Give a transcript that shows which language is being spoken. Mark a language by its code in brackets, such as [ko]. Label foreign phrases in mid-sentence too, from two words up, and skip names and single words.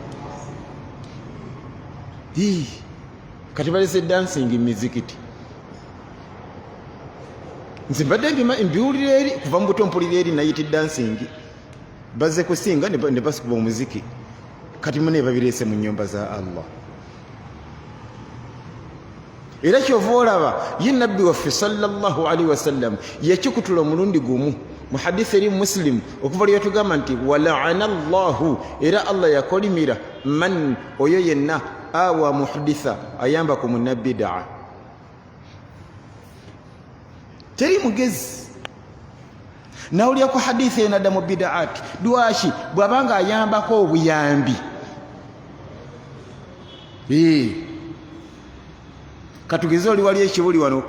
[lg] kati balese dansingi mizikiti nze mbadde mbiwulira eri kuva mu buto mpulira eri nayiti dansingi bazze kusinga ne basikuba omuziki kati mune babireese mu nnyumba za Allah era kyova olaba ye nabbi waffe [ar] صلى الله عليه وسلم [lg] yakikutula omulundi gumu mu hadisi eri muslim okuva lwe yatugamba nti [ar] ولعن الله [lg] era Allah yakolimira man oyo yenna awa muhditha ayamba ku munabbidaa teri mugezi nawulira ku hadithi enadda mu bidaati dwashi bw'abanga ayambako obuyambi katugeze oli wali ekibuli wano